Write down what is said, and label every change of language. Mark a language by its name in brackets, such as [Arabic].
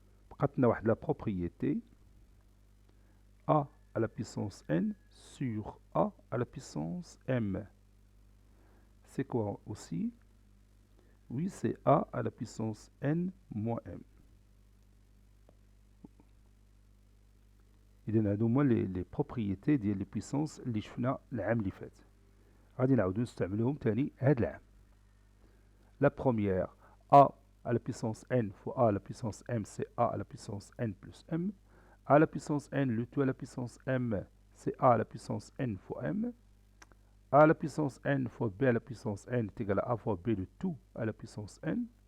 [Arabic] بقاتنا واحد [French] la propriété a à la puissance n sur a à la puissance m. C'est quoi aussi? Oui, c'est A à la puissance N moins M. [Arabic] إذن هادو هما les propriétés ديال les puissances اللي شفنا العام اللي فات. غادي نعاودو نستعملوهم تاني هاد العام. [French] La première, A à la puissance N fois A à la puissance M, c'est A à la puissance N plus M. A à la puissance N, le tout à la puissance M, c'est A à la puissance N fois M. A à la puissance N fois B à la puissance N est égal à A fois B, le tout à la puissance N.